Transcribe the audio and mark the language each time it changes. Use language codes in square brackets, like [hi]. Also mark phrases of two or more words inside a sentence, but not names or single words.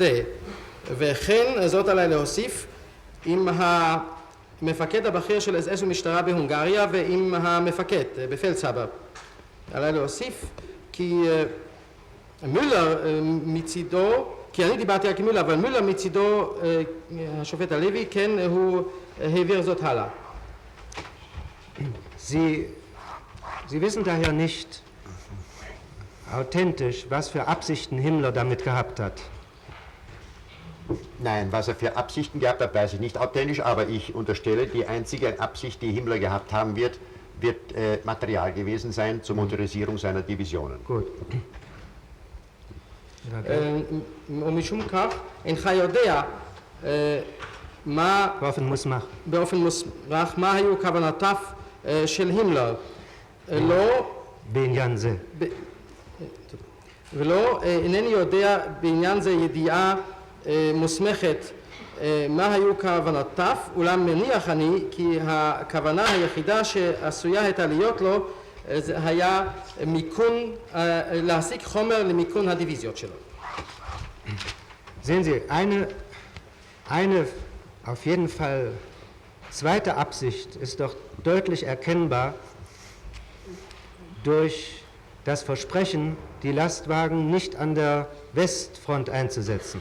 [he] וכן, זאת עליי להוסיף, עם המפקד הבכיר של אס ומשטרה בהונגריה ועם המפקד בפלדסאבר. עליי להוסיף כי מולר מצידו, כי אני דיברתי רק עם מולר, אבל מולר מצידו, השופט הלוי, כן, הוא העביר זאת הלאה. [de] Sie wissen daher nicht authentisch, was für Absichten Himmler damit gehabt hat. Nein, was er für Absichten gehabt hat, weiß ich nicht authentisch, aber ich unterstelle, die einzige Absicht, die Himmler gehabt haben wird Material gewesen sein zur Motorisierung seiner Divisionen. Gut. [he] ומשום כך, אינך יודע מה... באופן מוסמך, מה היו כוונותיו של הימלר. לא... בעניין זה. ולא, אינני יודע בעניין זה ידיעה מוסמכת מה היו כוונותיו, אולם מניח אני כי הכוונה היחידה שעשויה הייתה להיות לו זה היה מיקון, להשיג חומר למיקון הדיוויזיות שלו. [de] Sehen Sie, eine auf jeden Fall zweite Absicht ist doch deutlich erkennbar durch das Versprechen, die Lastwagen nicht an der Westfront einzusetzen.